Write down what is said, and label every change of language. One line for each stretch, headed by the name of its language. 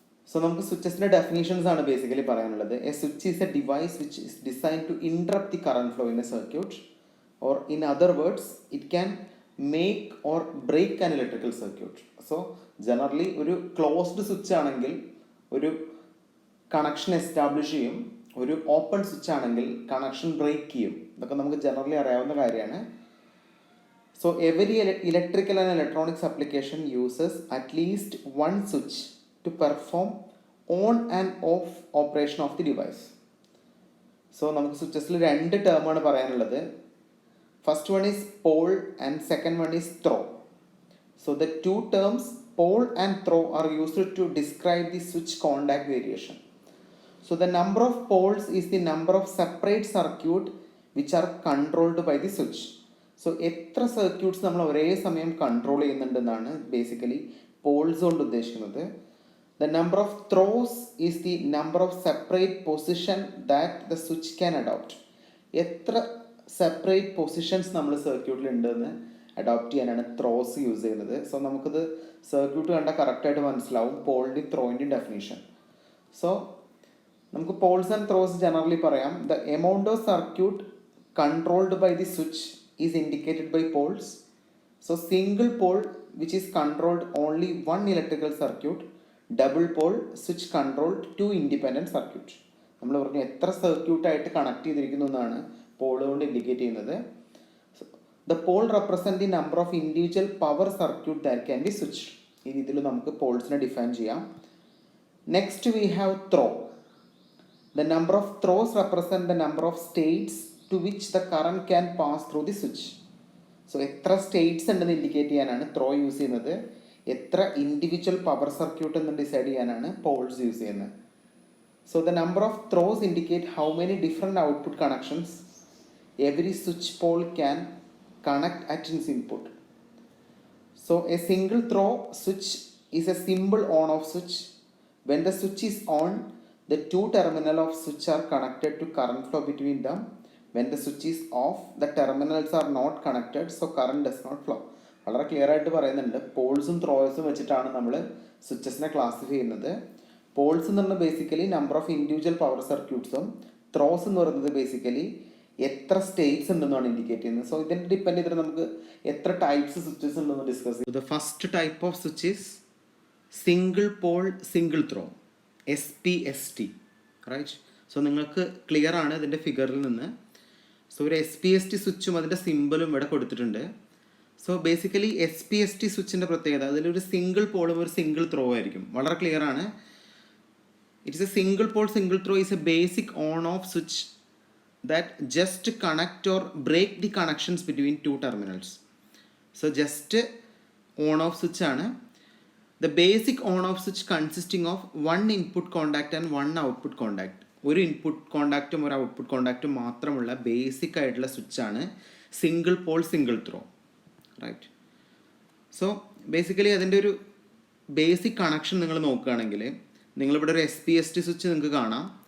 Malayalam: So നമുക്ക് സ്വിച്ചസിൻ്റെ definitions ആണ് basically പറയാനുള്ളത്.
English: A switch is a device which is design to interrupt the current flow in a circuit, or in other words it can make or break an electrical circuit.
Malayalam: So generally ഒരു closed switch ആണെങ്കിൽ ഒരു connection establish ചെയ്യും, ഒരു open switch ആണെങ്കിൽ connection break ചെയ്യും. ഇതൊക്കെ നമുക്ക് generally അറിയാവുന്ന കാര്യമാണ്.
English: So every electrical and electronics application uses at least one switch to perform on and off operation of the device.
Malayalam: So നമുക്ക് സ്വിച്ചസിൽ രണ്ട് ടേമാണ് പറയാനുള്ളത്.
English: First one is pole and second one is throw. So the two terms pole and throw are used to describe the switch contact variation. So the number of poles is the number of separate circuit which are controlled by the switch.
Malayalam: So എത്ര circuits നമ്മൾ ഒരേ സമയം control ചെയ്യുന്നുണ്ടെന്നാണ് basically Paul's കൊണ്ട് ഉദ്ദേശിക്കുന്നത്.
English: The number of throws is the number of separate position that the switch can adopt.
Malayalam: എത്ര separate positions നമ്മൾ സർക്യൂട്ടിൽ ഉണ്ടെന്ന് അഡോപ്റ്റ് ചെയ്യാനാണ് ത്രോസ് യൂസ് ചെയ്യുന്നത്. സോ നമുക്കിത് സർക്യൂട്ട് കണ്ടാൽ കറക്റ്റായിട്ട് മനസ്സിലാവും പോളിൻ്റെയും ത്രോയിൻ്റെയും ഡെഫിനേഷൻ. സോ നമുക്ക് പോൾസ് ആൻഡ് ത്രോസ് ജനറലി പറയാം.
English: The amount of circuit controlled by the switch is indicated by poles. So single pole which is controlled only one electrical circuit, double pole switch controlled two independent circuit.
Malayalam: നമ്മൾ പറഞ്ഞു എത്ര circuit ആയിട്ട് connect ചെയ്തിരിക്കുന്നു എന്നാണ് Paul കൊണ്ട് indicate ചെയ്യുന്നത്.
English: The pole represent the number of individual power circuit that can be switch.
Malayalam: ഈ രീതിയിൽ നമുക്ക് പോൾസിനെ ഡിഫൈൻ ചെയ്യാം.
English: Next we have throw. The number of throws represent the number of states to which the current can pass through the switch.
Malayalam: So എത്ര States ഉണ്ടെന്ന് indicate ചെയ്യാനാണ് throw use ചെയ്യുന്നത്. എത്ര individual power circuit എന്ന് decide ചെയ്യാനാണ് Paul's use ചെയ്യുന്നത്.
English: So the number of throws indicate how many different output connections every switch pole can connect at ins input. So a single throw switch is a simple on off switch. When the switch is on, the two terminals of switch are connected to current flow between them. When the switch is off, the terminals are not connected, so current does not flow.
Malayalam: വളരെ clear ആയിട്ട് പറയുന്നുണ്ട്. പോൾസും ത്രോസും വെച്ചിട്ടാണ് നമ്മൾ സ്വിച്ചസിനെ classify ചെയ്യുന്നത്. Paul's എന്ന് പറഞ്ഞാൽ basically number of individual power സർക്യൂട്ട്സും, throws എന്ന് പറയുന്നത് ബേസിക്കലി എത്ര സ്റ്റേറ്റ്സ് ഉണ്ടെന്നാണ് ഇൻഡിക്കേറ്റ് ചെയ്യുന്നത്. സോ ഇതിനെ ഡിപ്പെൻഡ് ചെയ്തിട്ട് നമുക്ക് എത്ര ടൈപ്സ് സ്വിച്ചസ് ഉണ്ടെന്ന് ഡിസ്കസ് ചെയ്യും.
English: The first type of switch is single pole single throw, SPST, right.
Malayalam: So നിങ്ങൾക്ക് ക്ലിയർ ആണ് ഇതിൻ്റെ ഫിഗറിൽ നിന്ന്. സോ ഒരു SPST സ്വിച്ചും അതിൻ്റെ സിമ്പിളും ഇവിടെ കൊടുത്തിട്ടുണ്ട്. സോ ബേസിക്കലി SPST സ്വിച്ചിൻ്റെ പ്രത്യേകത അതിലൊരു സിംഗിൾ പോളും ഒരു സിംഗിൾ ത്രോ ആയിരിക്കും. വളരെ ക്ലിയർ ആണ്.
English: It's a single pole single throw is a basic on off switch that just connect or break the connections between two terminals.
Malayalam: So just on off switch ആണ്.
English: The basic on-off switch consisting of one input contact and one output contact.
Malayalam: ഒരു input കോണ്ടാക്റ്റും ഒരു output കോണ്ടാക്റ്റും മാത്രമുള്ള basic ആയിട്ടുള്ള സ്വിച്ചാണ് single pole single throw, right. So basically അതിൻ്റെ ഒരു basic connection നിങ്ങൾ നോക്കുകയാണെങ്കിൽ നിങ്ങളിവിടെ ഒരു SPST സ്വിച്ച് നിങ്ങൾക്ക് കാണാം.